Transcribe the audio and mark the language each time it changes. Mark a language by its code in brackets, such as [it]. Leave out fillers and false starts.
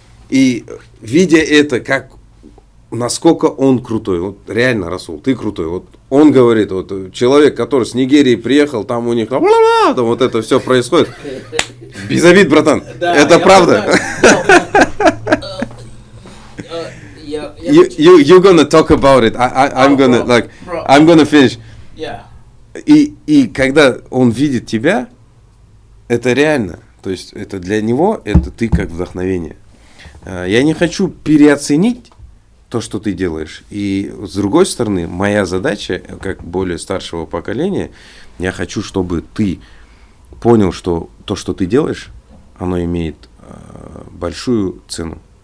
[ru] И видя это, как, насколько он крутой, вот реально, Расул, ты крутой. Вот он говорит, вот человек, который с Нигерии приехал, там у них там вот это все происходит. Без обид, братан, это правда. [en] You're gonna talk about it. I'm gonna finish. [ru] И когда он видит тебя, это реально. То есть это для него, это ты как вдохновение. Я не хочу переоценить то, что ты делаешь. И с другой стороны, моя задача, как более старшего поколения, я хочу, чтобы ты понял, что то, что ты делаешь, оно имеет большую цену.